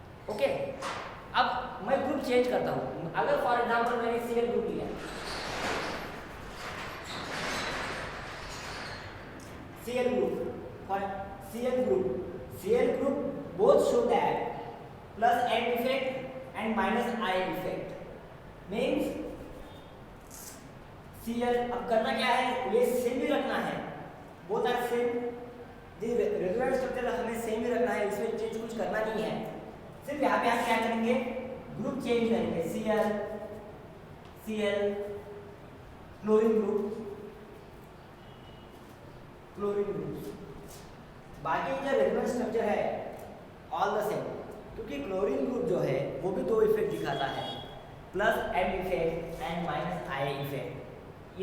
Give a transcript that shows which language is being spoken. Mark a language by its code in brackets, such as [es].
[hi] Okay, अब मैं group change करता हूँ। अगर फॉर एग्जांपल मैंने Cl ग्रुप लिया, Cl group [en] Both show that plus M effect and minus I effect means Cl। [hi] अब करना क्या है, ये सेम ही रखना है, [en] both are same, [hi] resonance structure हमें सेम ही रखना है, इसमें चेंज कुछ करना नहीं है। सिर्फ यहाँ पे हम क्या करेंगे, ग्रुप चेंज करेंगे, Cl क्लोरीन ग्रुप, बाकी जो रेजोनेंस स्ट्रक्चर है [en] all the same, [hi] क्योंकि क्लोरीन ग्रुप जो है वो भी दो इफेक्ट दिखाता है, [en] Plus M effect and minus I effect.